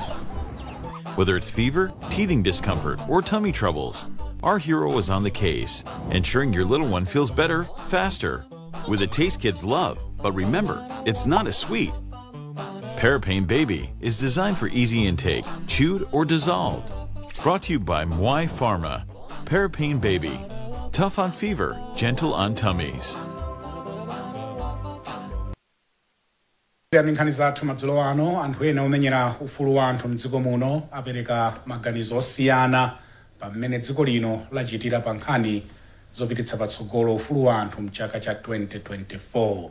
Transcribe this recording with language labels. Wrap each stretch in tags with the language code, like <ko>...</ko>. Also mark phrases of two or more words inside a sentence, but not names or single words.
<en>Whether it's fever, teething discomfort, or tummy troubles, our hero is on the case, ensuring your little one feels better, faster, with a taste kids love. But remember, it's not a sweet. Parapain Baby is designed for easy intake, chewed or dissolved. Brought to you by Mwai Pharma. Parapain Baby, tough on fever, gentle on tummies.</en> <ny>Nkhani zathu madzulo ano anthu ena omenyera ufulu wa anthu mdziko muno apereka maganizo osiyana pamene dziko lino lachitira pa nkhani zopititsa patsogolo ufulu wa anthu mchaka cha 2024.</ny>